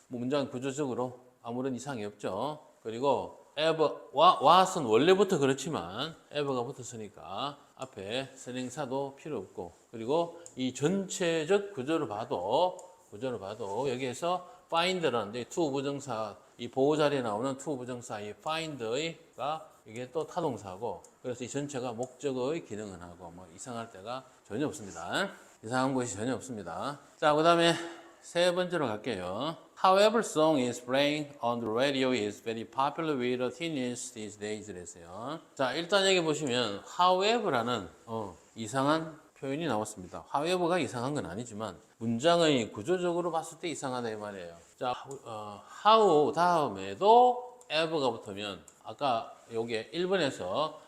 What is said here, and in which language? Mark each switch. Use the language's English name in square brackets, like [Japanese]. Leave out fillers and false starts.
[Korean] 문장 구조적으로 아무런 이상이 없죠. 그리고 what은 원래부터 그렇지만 ever가 붙었으니까 앞에 선행사도 필요 없고, 그리고 이 전체적 구조를 봐도 여기에서 find라는 to 부정사, 이 보호 자리에 나오는 to 부정사 이 find가 이게 또 타동사고, 그래서 이 전체가 목적어의 기능을 하고 뭐 이상할 때가 전혀 없습니다. 이상한 것이 전혀 없습니다. 자, 그 다음에 세 번째로 갈게요. [English] However song is playing on the radio is very popular with the teenagers these days [Korean] 그랬어요. 자, 일단 여기 보시면 however라는 이상한 표현이 나왔습니다. however가 이상한 건 아니지만 문장의 구조적으로 봤을 때 이상하다 이 말이에요. 자, how 다음에도 ever가 붙으면 아까 여기에 1번에서